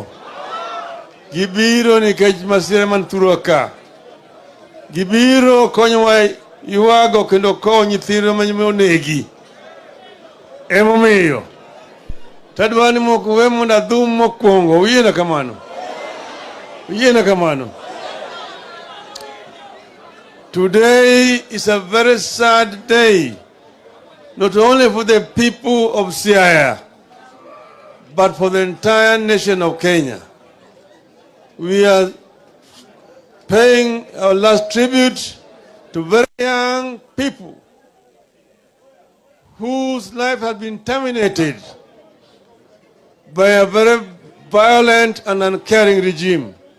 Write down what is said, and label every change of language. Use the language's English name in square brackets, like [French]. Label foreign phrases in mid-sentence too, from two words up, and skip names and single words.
[Luo (Kenya and Tanzania)] Gibiro nikech masira man thuro ka. Gibiro konyowa yuago kendo kowo nyithindo monegi. Emomiyo. Tadwa ni moko we mondo adhum mokwongo. Uyiena kamano. [English] Today is a very sad day, not only for the people of Siaya, but for the entire nation of Kenya. We are paying our last tribute to very young people whose life has been terminated by a very violent and uncaring regime.